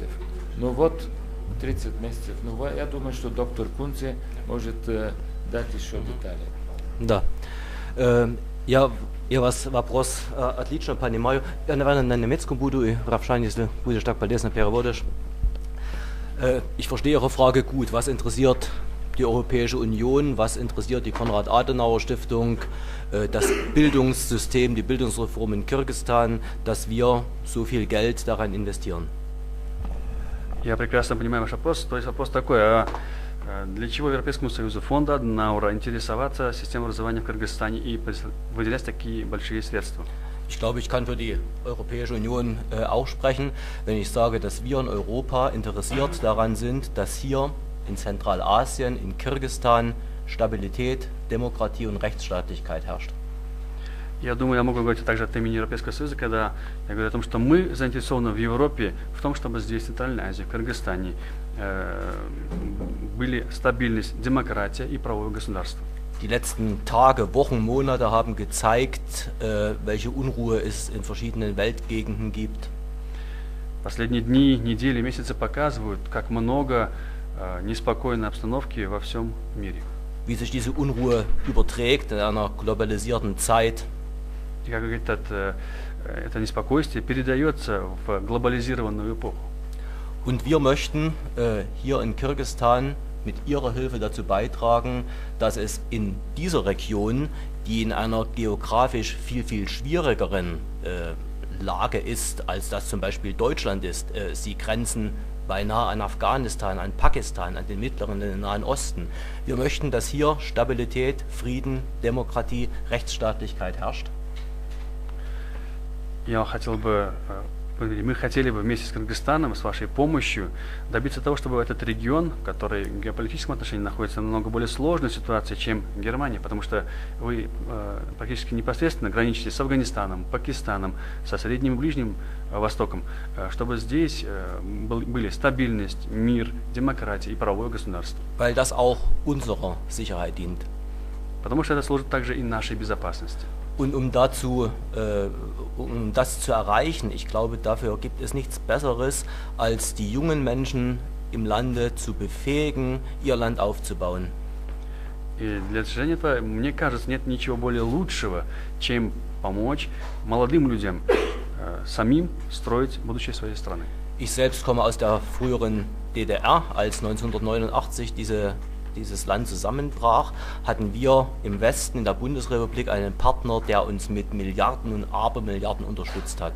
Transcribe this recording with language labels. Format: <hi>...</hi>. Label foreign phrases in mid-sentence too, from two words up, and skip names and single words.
<ru>Ну вот, 30 месяцев. Ну, я думаю, что доктор Кунце может дать еще детали. Да. Я вас вопрос отлично понимаю. Я, наверное, на немецком буду, и Равшан, если будешь так полезно переводишь.</ru> <de>Ich verstehe Ihre Frage gut. Was interessiert die Europäische Union? Was interessiert die Konrad-Adenauer-Stiftung? Das Bildungssystem, die Bildungsreform in Kirgisistan, dass wir so viel Geld daran investieren?</de> <ru>Я прекрасно понимаю ваш вопрос. То есть вопрос такой, для чего Европейскому Союзу, фонду Аденауэра интересоваться системой образования в Кыргызстане и выделять такие большие средства?</ru> <de>Ich glaube, ich kann für die Europäische Union auch sprechen, wenn ich sage, dass wir in Europa interessiert daran sind, dass hier in Zentralasien, in Kirgisistan Stabilität, Demokratie und Rechtsstaatlichkeit herrscht.</de> <ru>Я думаю, я могу говорить также от имени Европейского Союза, когда я говорю о том, что мы заинтересованы в Европе, в том, чтобы здесь, в Центральной Азии, в Кыргызстане, были стабильность, демократия и правовое государство.</ru> <de>Die letzten Tage, Wochen, Monate haben gezeigt, welche Unruhe es in verschiedenen Weltgegenden gibt.</de> <ru>Последние дни, недели, месяцы показывают, как много неспокойной обстановки во всем мире.</ru> <de>Wie sich diese Unruhe überträgt in einer globalisierten Zeit.</de> <ru>И как это неспокойствие передается в глобализированную эпоху.</ru> <de>Und wir möchten hier in Kirgisistan mit Ihrer Hilfe dazu beitragen, dass es in dieser Region, die in einer geografisch viel, viel schwierigeren Lage ist, als das zum Beispiel Deutschland ist, sie grenzen beinahe an Afghanistan, an Pakistan, an den Mittleren und den Nahen Osten. Wir möchten, dass hier Stabilität, Frieden, Demokratie, Rechtsstaatlichkeit herrscht.</de> <ru>Мы хотели бы вместе с Кыргызстаном, с вашей помощью, добиться того, чтобы этот регион, который в геополитическом отношении находится в намного более сложной ситуации, чем Германия, потому что вы практически непосредственно граничите с Афганистаном, Пакистаном, со Средним и Ближним Востоком, чтобы здесь были стабильность, мир, демократия и правовое государство.</ru> <de>Weil das auch unserer Sicherheit dient.</de> <ru>Потому что это служит также и нашей безопасности.</ru> <de>Und um das zu erreichen, ich glaube, dafür gibt es nichts Besseres, als die jungen Menschen im Lande zu befähigen, ihr Land aufzubauen.</de> <ru>И для достижения этого, мне кажется, нет ничего более лучшего, чем помочь молодым людям самим строить будущее своей страны.</ru> <de>Ich selbst komme aus der früheren DDR, als 1989 dieses Land zusammenbrach, hatten wir im Westen, in der Bundesrepublik, einen Partner, der uns mit Milliarden und Abermilliarden unterstützt hat.</de>